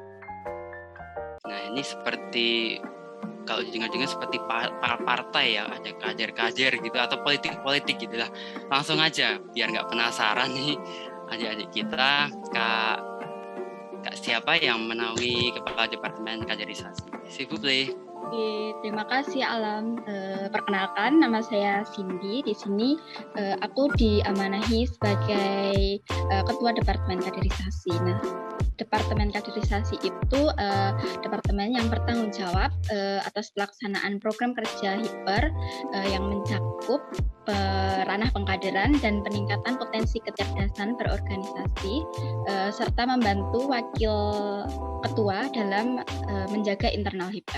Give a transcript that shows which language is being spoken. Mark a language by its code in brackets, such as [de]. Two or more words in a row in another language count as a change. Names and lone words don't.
[id] Nah ini seperti kalau dengar-dengar seperti partai ya, ada kader-kader gitu atau politik-politik gitu lah. Langsung aja biar nggak penasaran nih adik-adik kita, Kak siapa yang menaungi Kepala Departemen Kaderisasi? [fr] S'il vous plaît. [id] Oke, terima kasih Alam. Perkenalkan, nama saya Cindy. Di sini aku diamanahi sebagai Ketua Departemen Kaderisasi. Nah, Departemen Kaderisasi itu departemen yang bertanggung jawab atas pelaksanaan program kerja HIPER yang mencakup ranah pengkaderan dan peningkatan potensi kecerdasan berorganisasi serta membantu wakil ketua dalam menjaga internal HIPER.